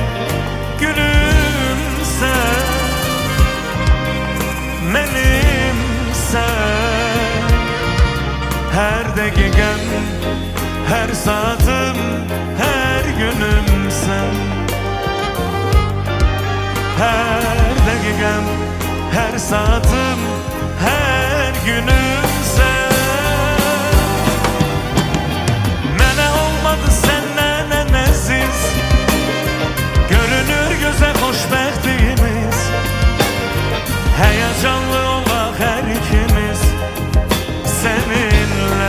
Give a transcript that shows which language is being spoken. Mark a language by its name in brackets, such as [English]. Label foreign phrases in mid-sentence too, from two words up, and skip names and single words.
[Turkish] Gülümse benimse, her dakikan, her saatim, her günüm sen. Her dakikan, her saatim, [Azerbaijani] her günümsən. Mənə olmadı səndən əziz, görünür gözə xoşbəxtliyimiz. Həyacanlı olaq hər ikimiz səninlə.